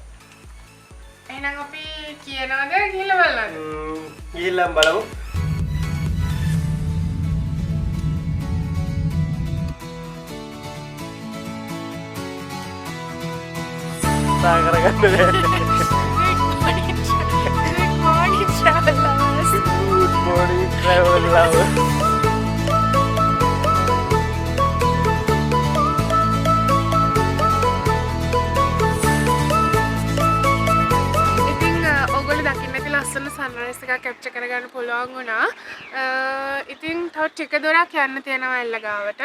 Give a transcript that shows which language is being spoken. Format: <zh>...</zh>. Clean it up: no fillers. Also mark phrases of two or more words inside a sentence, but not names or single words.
<si>එහෙනම් අපි කියනවාද ගිහලා බලන්නද? ගිහිල්ලා බලමු. කරගන්න</si> <en>Good morning travel lovers.</en> <si>ඉතින් ඔයගොල්ලෝ දකින්න ඇති ලස්සන සන්රයිස් එකක් කැප්චර් කරගන්න පුළුවන් වුණා. ඉතින් තව ටික දොරක් යන්න තියෙනවා ඇල්ල ගාවට.</si>